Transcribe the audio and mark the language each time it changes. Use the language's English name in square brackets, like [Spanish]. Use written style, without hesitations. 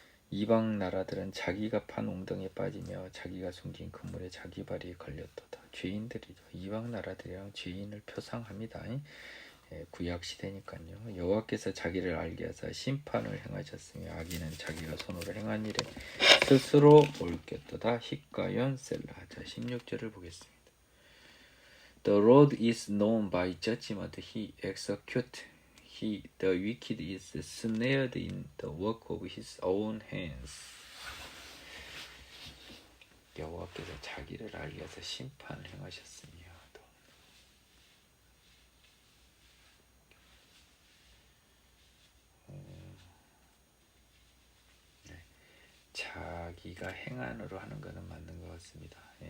[Korean] 이방 나라들은 자기가 판 웅덩이에 빠지며 자기가 숨긴 그물에 자기 발이 걸렸도다. 죄인들이죠. 이방 나라들이랑 죄인을 표상합니다. 구약 시대니까요. 여호와께서 자기를 알게 하사 심판을 행하셨으며 악인은 자기가 손으로 행한 일에 스스로 옳겠도다. 히가연 셀라. 자, 16절을 보겠습니다. [English] The Lord is known by judgment he execute. The wicked is snared in the work of his own hands. [Korean] 여호와께서 자기를 알게 해서 심판을 행하셨으며 자기가 행한으로 하는 것은 맞는 것 같습니다.